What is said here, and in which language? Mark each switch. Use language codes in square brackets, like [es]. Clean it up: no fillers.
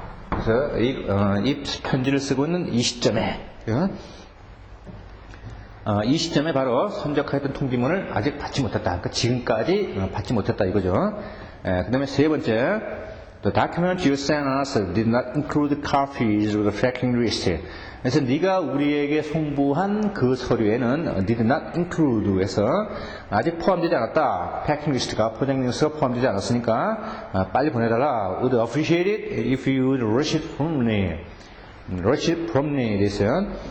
[ko] 그래서 이 편지를 쓰고 있는 이 시점에, 이 시점에 바로 선적하였던 통지문을 아직 받지 못했다. 그러니까 지금까지 받지 못했다 이거죠. 그 다음에 세 번째, [en] the document you sent us did not include copies of the tracking list. [ko] 그래서 네가 우리에게 송부한 그 서류에는 [en] did not include [ko] 해서 아직 포함되지 않았다. 패킹 리스트가 포장 리스트가 포함되지 않았으니까 빨리 보내달라. [en] Would appreciate it if you would rush it promptly. rush it promptly [ko] 됐어요.